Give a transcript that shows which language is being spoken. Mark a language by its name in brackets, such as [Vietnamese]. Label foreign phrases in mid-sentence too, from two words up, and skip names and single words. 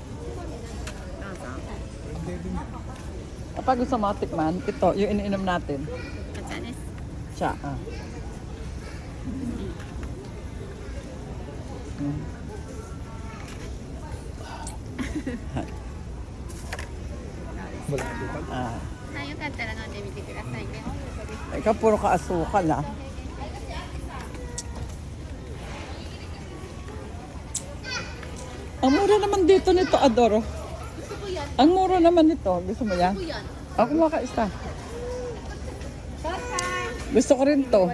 [Filipino] Kapag gusto mo tikman, ito, yung iniinom natin. Siya, ah. Wala asukal. Ah. [Japanese] よかったら飲んでみてくださいね。 [Filipino] Ikaw puro kaasukal, ah. Ang mura naman dito nito, Adoro. Ang mura naman nito. Gusto mo yan? Ako mo ka isa. Gusto ko rin to.